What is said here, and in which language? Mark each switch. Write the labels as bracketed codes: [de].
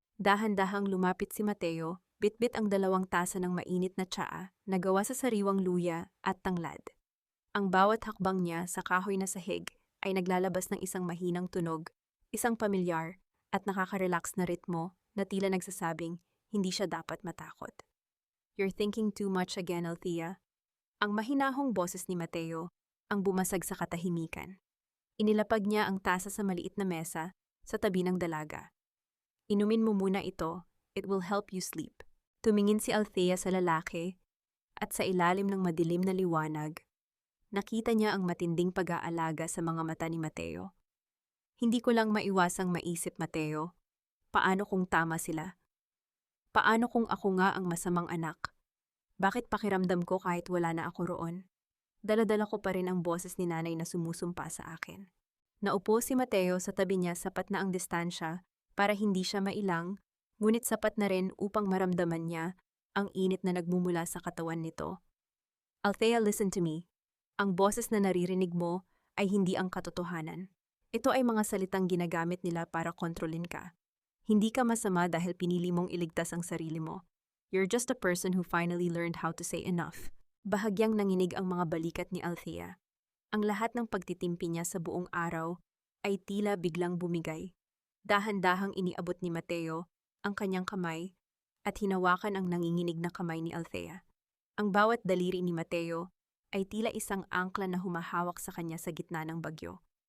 [tl] Dahan-dahang lumapit si Mateo, bitbit ang 2 tasa ng mainit na tsaa na gawa sa sariwang luya at tanglad. Ang bawat hakbang niya sa kahoy na sahig ay naglalabas ng isang mahinang tunog, isang pamilyar at nakaka-relax na ritmo na tila nagsasabing hindi siya dapat matakot. [en] You're thinking too much again, Althea. [tl] Ang mahinahong boses ni Mateo ang bumasag sa katahimikan. Inilapag niya ang tasa sa maliit na mesa sa tabi ng dalaga. Inumin mo muna ito, [en] it will help you sleep. [tl] Tumingin si Althea sa lalaki at sa ilalim ng madilim na liwanag, nakita niya ang matinding pag-aalaga sa mga mata ni Mateo. Hindi ko lang maiwasang maisip, Mateo, paano kung tama sila? Paano kung ako nga ang masamang anak? Bakit pakiramdam ko kahit wala na ako roon? Dala-dala ko pa rin ang boses ni nanay na sumusumpa sa akin. Naupo si Mateo sa tabi niya, sapat na ang distansya para hindi siya mailang, ngunit sapat na rin upang maramdaman niya ang init na nagmumula sa katawan nito. [en] Althea, listen to me. [tl] Ang boses na naririnig mo ay hindi ang katotohanan. Ito ay mga salitang ginagamit nila para kontrolin ka. Hindi ka masama dahil pinili mong iligtas ang sarili mo. [en] You're just a person who finally learned how to say enough. [tl] Bahagyang nanginig ang mga balikat ni Althea. Ang lahat ng pagtitimpi niya sa buong araw ay tila biglang bumigay. Dahan-dahang iniabot ni Mateo ang kanyang kamay at hinawakan ang nanginginig na kamay ni Althea. Ang bawat daliri ni Mateo ay tila isang angkla na humahawak sa kanya sa gitna ng bagyo.